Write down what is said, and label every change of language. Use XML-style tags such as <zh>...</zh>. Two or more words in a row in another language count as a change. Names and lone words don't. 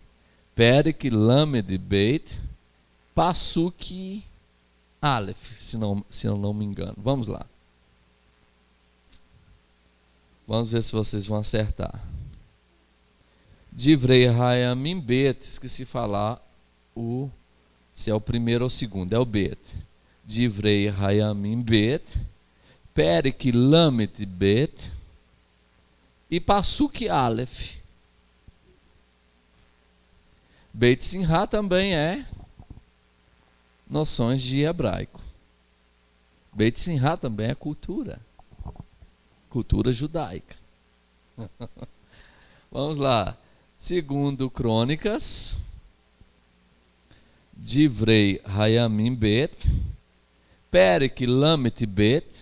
<he>פרק למד בית. פסוק אלף,</he> <pt>se eu não me engano. Vamos lá. Vamos ver se vocês vão acertar.</pt> <he>דברי הימים בית.</he> <pt>Esqueci de falar se é o primeiro ou o segundo. É o</pt> <he>בית. דברי הימים בית. פרק למד בית.</he> <pt>E</pt> <he>פסוק אלף.</he> <pt>Beit Simha também é noções de hebraico. Beit Simha também é cultura judaica. Vamos lá. Segundo Crônicas,</pt> <he>דברי הימים בית, פרק למד בית.</he>